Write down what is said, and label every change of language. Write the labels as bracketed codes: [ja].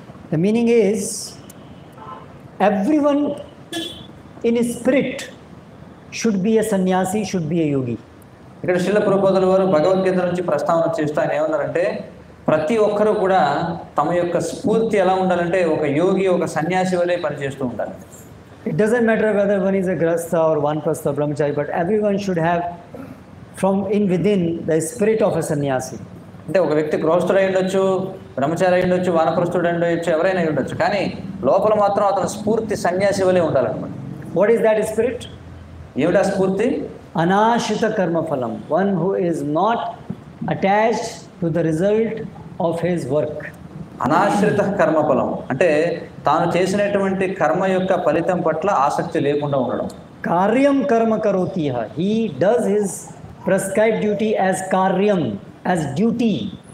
[en] The meaning is everyone in spirit should be a sannyasi, should be a yogi. [te] ఇక్కడ శ్రీల ప్రభుపాదుల వారు భగవద్గీత నుంచి ప్రస్తావన చేస్తూ ఆయన ఏమన్నారంటే ప్రతి ఒక్కరూ కూడా తమ యొక్క స్ఫూర్తి ఎలా ఉండాలంటే ఒక యోగి ఒక సన్యాసి వలె పనిచేస్తూ ఉండాలి. [en] It doesn't matter whether one is a grihastha or vanprastha brahmachari, but everyone should have from in within the spirit of a sannyasi. [te] అంటే ఒక వ్యక్తి గృహస్థుడు అయి ఉండొచ్చు, బ్రహ్మచారి అయి ఉండొచ్చు, వానప్రస్థుడు అయి ఉండొచ్చు, ఎవరైనా అయి ఉండొచ్చు, కానీ లోపల మాత్రం అతను స్ఫూర్తి సన్యాసి వలె ఉండాలన్నమాట. [en] What is that spirit? [te] ఏమిటా స్ఫూర్తి? [sa] Anashrita karma phalam, [en] one who is not attached to the result of his work. [te] అనాశ్రిత కర్మఫలం అంటే తాను చేసినటువంటి కర్మ యొక్క ఫలితం పట్ల ఆసక్తి లేకుండా ఉండడం. [sa] Karyam karma karoti ha, [en] he does his prescribed duty as karyam, as duty.